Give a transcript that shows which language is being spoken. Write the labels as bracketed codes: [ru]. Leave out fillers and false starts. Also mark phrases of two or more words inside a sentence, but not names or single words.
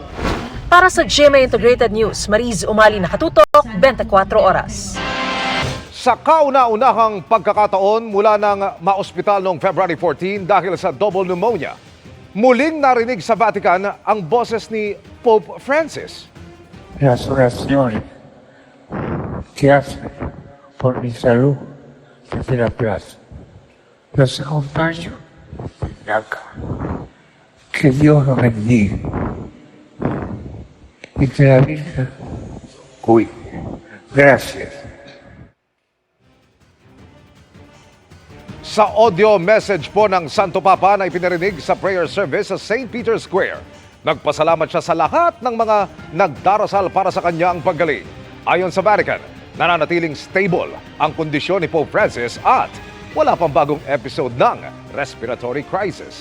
[tl] Para sa GMA Integrated News, Mariz Umali, nakatutok, 24 oras. Sa kauna-unahang pagkakataon mula ng maospital noong February 14 dahil sa [en] double pneumonia, [tl] muling narinig sa Vatican ang boses ni Pope Francis. [es] Las oraciones que hace por mi salud desde la plaza. Los acompaño desde acá. Que Dios los bendiga y que la Virgen cuide. Gracias. [tl] Sa [en] audio message [tl] po ng Santo Papa na ipinarinig sa [en] prayer service [tl] sa St. Peter's Square, nagpasalamat siya sa lahat ng mga nagdarasal para sa kanya ang paggaling. Ayon sa Vatican, nananatiling stable ang kondisyon ni Pope Francis at wala pang bagong episode ng [en] respiratory crisis.